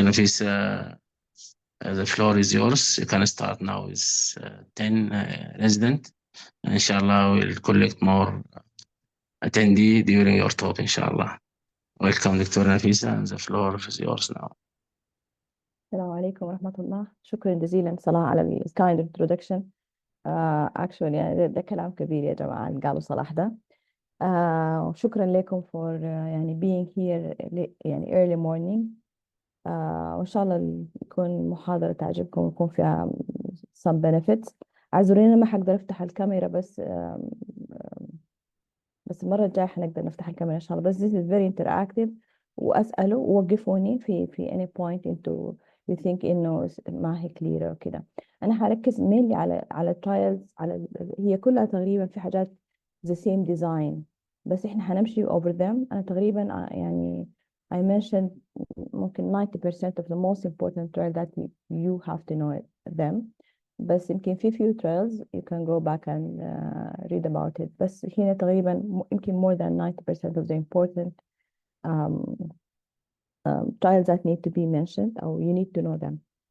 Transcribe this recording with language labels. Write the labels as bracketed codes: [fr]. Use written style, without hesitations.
[en] Nafisa, the floor is yours. You can start now with 10 residents. Inshallah, we'll collect more attendee during your talk, inshallah. Welcome, Dr. Nafisa, and the floor is yours now. [ar] السلام عليكم ورحمة الله. شكرا جزيلا صلاح على ال [en] kind introduction. Actually [ar] يعني ده كلام كبير يا جماعة اللي قالوا صلاح ده. وشكرا لكم [en] for [ar] يعني [en] being here يعني early morning. [ar] وإن شاء الله يكون محاضرة تعجبكم ويكون فيها [en] some benefits. [ar] اعذروني ما حقدر أفتح الكاميرا بس المرة الجاية حنقدر نفتح الكاميرا إن شاء الله. بس [en] this is very interactive. [ar] وأسأله ووقفوني في [en] any point into you think [ar] إنه ما هي [en] clear [ar] وكده. أنا هركز [en] mainly [ar] على [en] trials [ar] هي كلها تقريبا في حاجات [en] the same design [ar] بس إحنا هنمشي [en] over them. [ar] أنا تقريبا يعني [en] I mentioned [ar] ممكن [en] 90% of the most important trial that you have to know them. [ar] بس يمكن في [en] few trials you can go back and read about it. [ar] بس هنا تقريبا يمكن [en] more than 90% of the important trials that need to be mentioned or you need to know them.